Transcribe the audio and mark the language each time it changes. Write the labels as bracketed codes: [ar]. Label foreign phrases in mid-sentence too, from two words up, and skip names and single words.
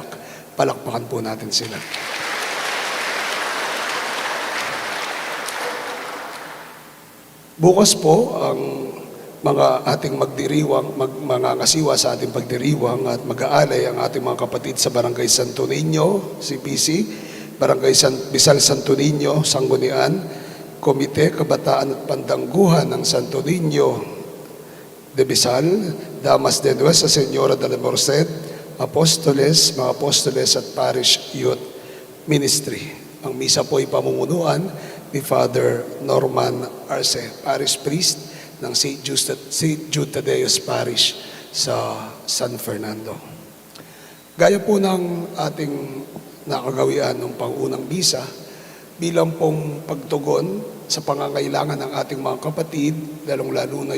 [tl] Palakpakan po natin sila. Bukas po ang mga ating mangangasiwa sa ating pagdiriwang at mag-aalay ang ating mga kapatid sa Barangay Santo Niño, CPC, Barangay Bisal Santo Niño, Sanggunian, Komite Kabataan at Pandangguhan ng Santo Niño de Bisal, Damas de Nuestra Señora de la Merced, Apostoles, mga Apostoles at Parish Youth Ministry. Ang misa po ay pamumunuan ni Father Norman Arce, [en] Parish Priest [tl] ng St. Jude Tadeus Parish sa San Fernando. Gaya po ng ating nakagawian ng pangunang misa, bilang pong pagtugon sa pangangailangan ng ating mga kapatid, lalong-lalo na